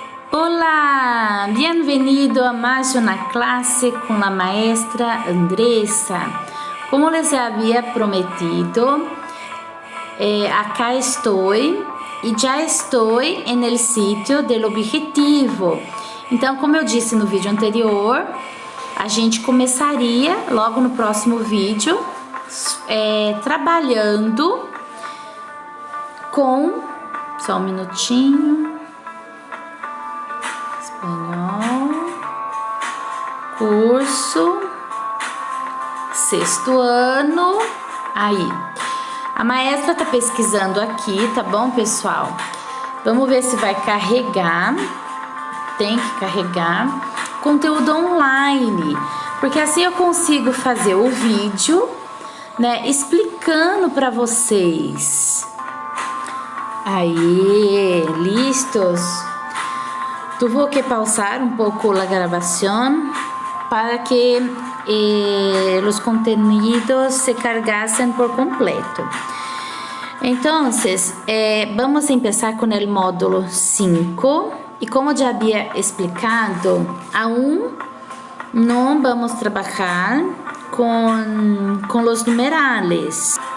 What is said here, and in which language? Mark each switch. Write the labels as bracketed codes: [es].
[es] Hola, bienvenido a más una clase con la maestra Andressa. Como les había prometido, acá estoy [pt] e já estou [es] en el sitio del objetivo. [pt] Então, como eu disse no vídeo anterior, a gente começaria logo no próximo vídeo trabalhando com... Só um minutinho. Espanhol, curso, sexto ano. Aí, a maestra tá pesquisando aqui, tá bom, pessoal? Vamos ver se vai carregar. Tem que carregar conteúdo online, porque assim eu consigo fazer o vídeo, né, explicando para vocês. Aí, listos? [es] Tuve que pausar un poco la grabación para que los contenidos se cargasen por completo. Entonces, vamos a empezar con el módulo 5 y como ya había explicado, aún no vamos a trabajar con los numerales.